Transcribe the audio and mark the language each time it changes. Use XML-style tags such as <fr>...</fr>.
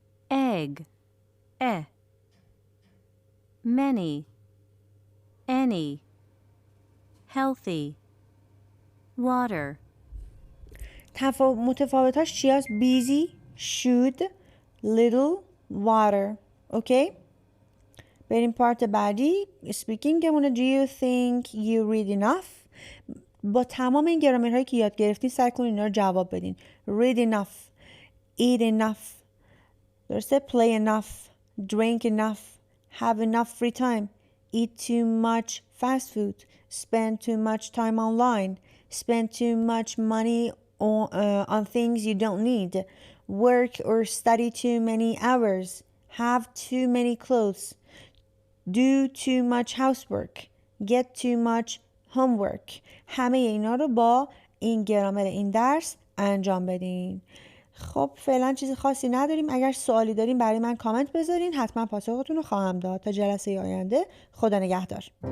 <en>egg, many, any, healthy, water,</en> <fa>متفاوتاش چی هست؟</fa> <en>busy, should, little, water.</en> <fa>اوکی؟ بریم پارت بعدی. speakingمونه.</fa> <en>do you think you read enough؟</en> <fa>با تمام این گرامرهایی که یاد گرفتین سعی کنین اینا رو جواب بدین.</fa> <en>read enough, eat enough، درسته؟ play enough, drink enough, have enough free time, eat too much fast food, spend too much time online, spend too much money on things you don't need, work or study too many hours, have too many clothes, do too much housework, get too much homework.</en> <fa>همه اینا رو با این گرامر این درس انجام بدین. خب فعلا چیز خاصی نداریم. اگر سوالی داریم برای من کامنت بذارین، حتما پاسختون رو خواهم داد. تا جلسه آینده، خدا نگهدار.</fa>